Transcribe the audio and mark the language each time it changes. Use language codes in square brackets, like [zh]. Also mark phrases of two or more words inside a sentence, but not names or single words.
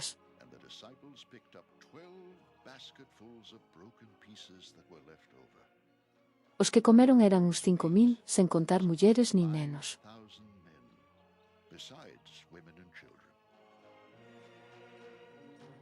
[en] And the disciples picked up 12 basketfuls of broken pieces that were left over. [gl] Os que comeron eran uns 5.000, sen contar mulleres nin nenos. [en] 1,000 men, besides women and children.